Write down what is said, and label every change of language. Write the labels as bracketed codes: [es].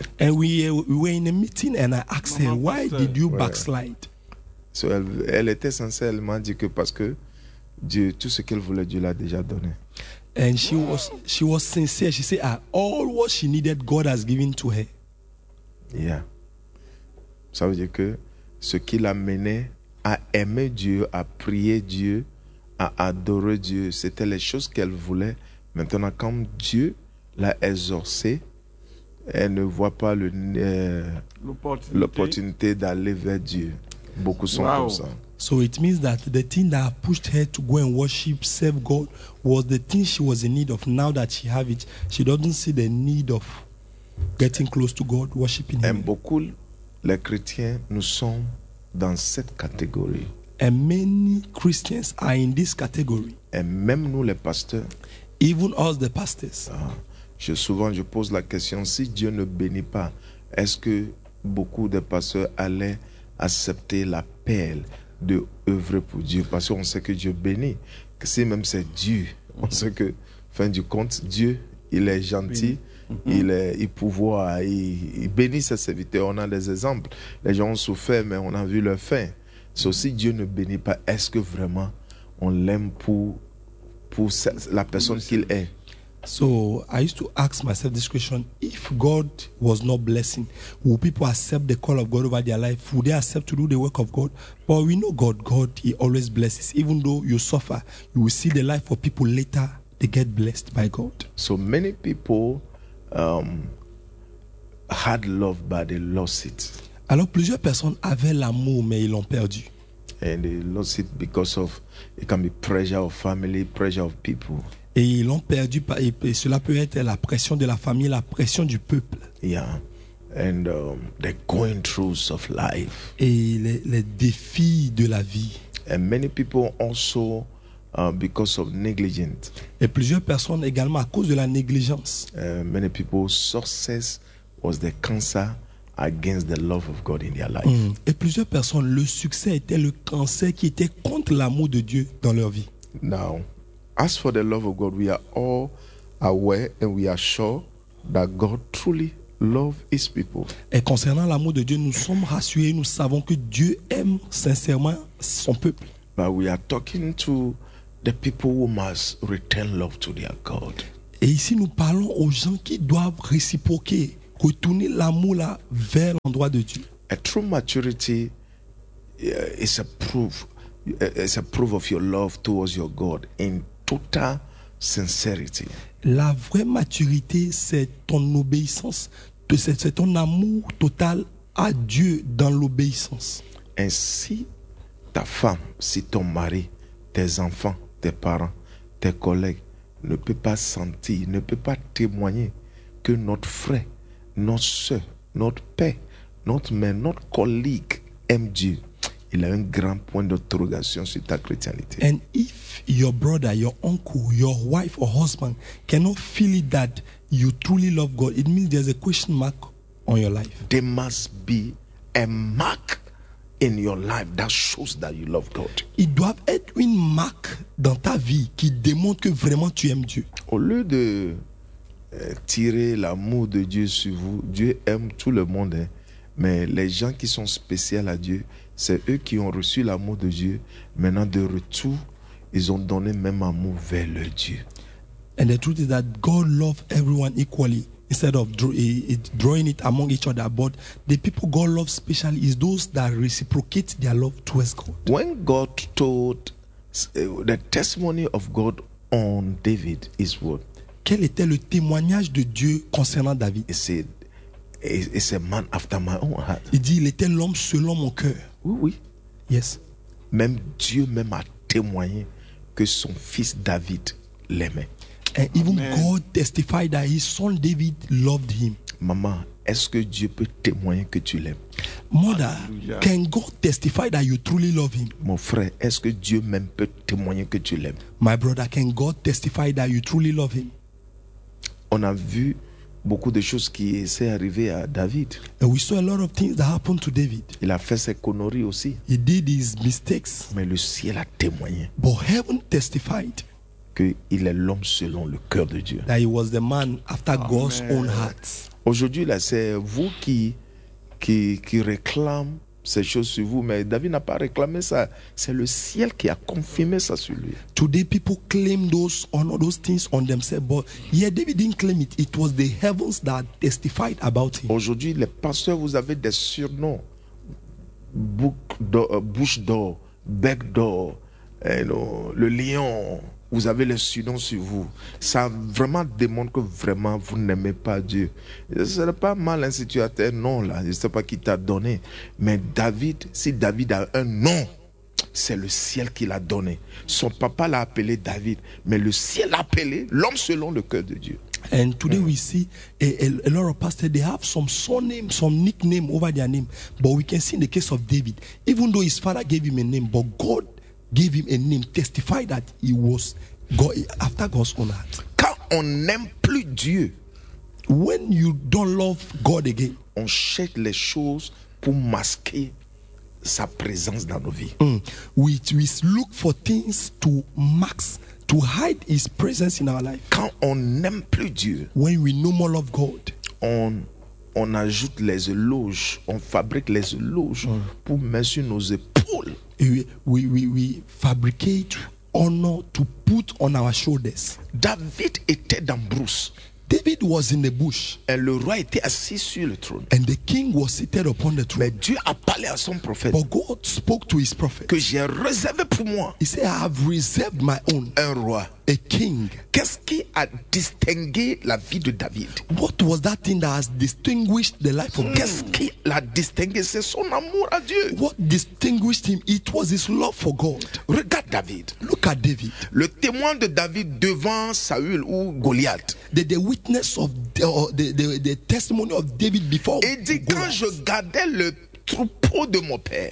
[en] And we were in a meeting and I asked her, why did you backslide? [fr] So elle était censée, elle m'a dit que parce que Dieu, tout ce qu'elle voulait, Dieu l'a déjà donné. [en] And she was sincere. She said, all what she needed, God has given to her. Yeah. [fr] Ça veut dire que ce qui l'a mené à aimer Dieu, à prier Dieu, à adorer Dieu, c'était les choses qu'elle voulait. Maintenant, comme Dieu l'a exorcée, elle ne voit pas l'opportunité d'aller vers Dieu. Beaucoup sont comme ça. [en] So it means that the thing that pushed her to go and worship, serve God, was the thing she was in need of. Now that she have it, she doesn't see the need of getting close to God, worshiping him. [fr] And beaucoup les chrétiens, nous sommes dans cette catégorie. [en] And many Christians are in this category. [fr] Et même nous, les pasteurs. [en] Even us, the pastors. [fr] Souvent, je pose la question, si Dieu ne bénit pas, est-ce que beaucoup de pasteurs allaient accepter l'appel de œuvrer pour Dieu? Parce qu'on sait que Dieu bénit. que si même c'est Dieu, on sait que, fin du compte, Dieu, il est gentil, il pourvoit, il bénit ses serviteurs. On a des exemples. Les gens ont souffert, mais on a vu leur fin. So, si Dieu ne bénit pas, est-ce que vraiment on l'aime pour la personne qu'il est? [en] So I used to ask myself this question: if God was not blessing, would people accept the call of God over their life? Would they accept to do the work of God? But we know God, He always blesses. Even though you suffer, you will see the life of people later, they get blessed by God. So many people had love, but they lost it. [fr] Alors plusieurs personnes avaient l'amour, mais ils l'ont perdu. [en] And they lost it because of, it can be pressure of family, pressure of people. [fr] Et ils l'ont perdu, et cela peut être la pression de la famille, la pression du peuple. [en] Yeah, and the going throughs of life. [fr] Et les défis de la vie. [en] And many people also because of negligence. [fr] Et plusieurs personnes également à cause de la négligence. [en] Many people's success was the cancer against the love of God in their life. [fr] Et plusieurs personnes, le succès était le cancer qui était contre l'amour de Dieu dans leur vie. [en] Now, as for the love of God, we are all aware and we are sure that God truly loves His people. [fr] Et concernant l'amour de Dieu, nous sommes rassurés, nous savons que Dieu aime sincèrement son peuple. [en] But we are talking to the people who must return love to their God. [fr] Et ici, nous parlons aux gens qui doivent réciproquer, retourner l'amour là vers l'endroit de Dieu. [en] A true maturity is a proof. It's a proof of your love towards your God in total sincerity. [fr] La vraie maturité, c'est ton obéissance, c'est ton amour total à Dieu dans l'obéissance. Ainsi, ta femme, si ton mari, tes enfants, tes parents, tes collègues ne peut pas sentir, ne peut pas témoigner que notre frère, notre soeur, notre père, notre mère, notre collègue aime Dieu. Il a un grand point d'interrogation sur ta chrétienté. [en] And if your brother, your uncle, your wife or husband cannot feel it that you truly love God, it means there's a question mark on your life. There must be a mark in your life that shows that you love God. [fr] Il doit être une marque dans ta vie qui démontre que vraiment tu aimes Dieu. Au lieu de tirer l'amour de Dieu sur vous, Dieu aime tout le monde, hein. Mais les gens qui sont spéciaux à Dieu, c'est eux qui ont reçu l'amour de Dieu. Maintenant, de retour, ils ont donné même amour vers leur Dieu. [en] And the truth is that God loves everyone equally, instead of drawing it among each other. But the people God loves specially is those that reciprocate their love towards God. When God told the testimony of God on David is what? [fr] Quel était le témoignage de Dieu concernant David? [en] He said, it's a man after my own heart. [fr] Il dit, il était l'homme selon mon cœur. Oui, oui. [en] Yes. [fr] Même Dieu même a témoigné que son fils David l'aimait. [en] And even Amen. God testified that his son David loved him. [fr] Maman, est-ce que Dieu peut témoigner que tu l'aimes? [en] Mother, Alleluia. Can God testify that you truly love him? [fr] Mon frère, est-ce que Dieu même peut témoigner que tu l'aimes? [en] My brother, can God testify that you truly love him? [fr] On a vu beaucoup de choses qui s'est arrivé à David. [en] And we saw a lot of things that happened to David. [fr] Il a fait ses conneries aussi. [en] He did his mistakes. [fr] Mais le ciel a témoigné. [en] But heaven testified. [fr] Que il est l'homme selon le cœur de Dieu. [en] That he was the man after Amen. God's own heart. [fr] Aujourd'hui là, c'est vous qui réclame ces choses sur vous, mais David n'a pas réclamé ça. C'est le ciel qui a confirmé ça sur lui. [en] Today people claim those on those things on themselves, but yeah, David didn't claim it. It was the heavens that testified about him. [fr] Aujourd'hui, les pasteurs, vous avez des surnoms: bouche d'or, bec d'or, le lion. Vous avez les surnoms sur vous. Ça vraiment démontre que vraiment vous n'aimez pas Dieu. Ce n'est pas mal un situateur, non, là. Je ne sais pas qui t'a donné. Mais David, si David a un nom, c'est le ciel qui l'a donné. Son papa l'a appelé David, mais le ciel l'a appelé l'homme selon le cœur de Dieu. [en] And today we see a lot of pastors, they have some surname, some nickname over their name. But we can see in the case of David, even though his father gave him a name, but God gave him a name, testify that he was God, after God's own heart. [fr] Quand on n'aime plus Dieu, [en] when you don't love God again, [fr] on cherche les choses pour masquer sa présence dans nos vies. [en] We look for things to max, to hide his presence in our life. [fr] Quand on n'aime plus Dieu, [en] when we no more love God, [fr] on ajoute les éloges, on fabrique les éloges pour mettre nos épaules. [en] We fabricate honor to put on our shoulders. [fr] David était dans brousse. [en] David was in the bush. [fr] Et le roi était assis sur le trône. [en] And the king was seated upon the throne. [fr] Mais Dieu a parlé à son prophète. [en] But God spoke to his prophet. [fr] Que j'ai réservé pour moi. [en] He said, I have reserved my own. [fr] Un roi. [en] A king. [fr] Qu'est-ce qui a distingué la vie de David? [en] What was that thing that has distinguished the life of? [fr] Qu'est-ce qui l'a distingué? C'est son amour à Dieu. [en] What distinguished him? It was his love for God. [fr] Regarde David. [en] Look at David. [fr] Le témoin de David devant Saül ou Goliath. [en] The witness of the testimony of David before. [fr] Et dit Goliath. Quand je gardais le troupeau de mon père.